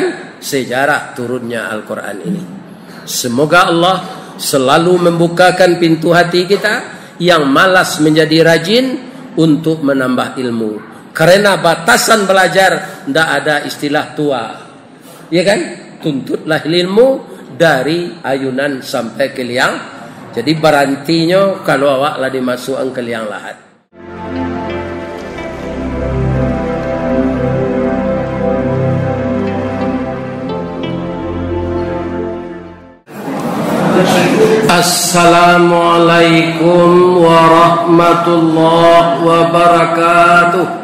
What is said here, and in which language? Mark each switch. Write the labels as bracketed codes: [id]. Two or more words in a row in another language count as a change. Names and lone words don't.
[id] Sejarah turunnya Al-Quran ini. Semoga Allah selalu membukakan pintu hati kita yang malas menjadi rajin untuk menambah ilmu. Karena batasan belajar tidak ada istilah tua, ya kan? Tuntutlah ilmu dari ayunan sampai ke liang. Jadi berantinya kalau awak lah dimasukkan ke liang lahat. [ar] السلام عليكم ورحمة الله وبركاته.